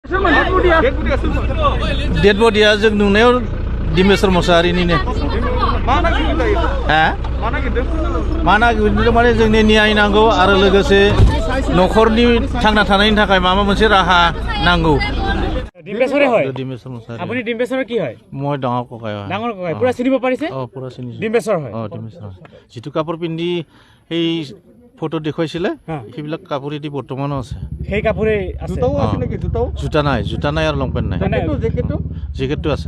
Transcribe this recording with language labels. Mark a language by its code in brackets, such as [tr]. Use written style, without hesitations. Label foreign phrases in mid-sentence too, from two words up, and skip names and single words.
[brx] डेड बडिया जों नुनायाव दिमेश्वर मुसाहारिनिनो मा नागिरदों माने जोंनि न्याय नांगौ आरो लोगोसे न'खरनि थांना थानायनि थाखाय माबा मोनसे राहा नांगौ। [as] ডিম্বেশ্বৰে হয় ডিমেশ্বৰ মুসাহাৰি আপুনি ডিম্বেশ্বৰৰ কি হয় মই ডাঙৰ ককাই হয় ডাঙৰ ককাই পুৰা চিনিব পাৰিছে পুৰা চিনিছো ডিম্বেশ্বৰ হয় ডিমেশ্বৰ যিটো কাপোৰ পিন্ধি সেই ফটো দেখুৱাইছিলে সেইবিলাক কাপোৰেদি বৰ্তমানো আছে সেই কাপোৰে আছে জোতা নাই আৰু লং পেণ্ট নাই জেকেটটো আছে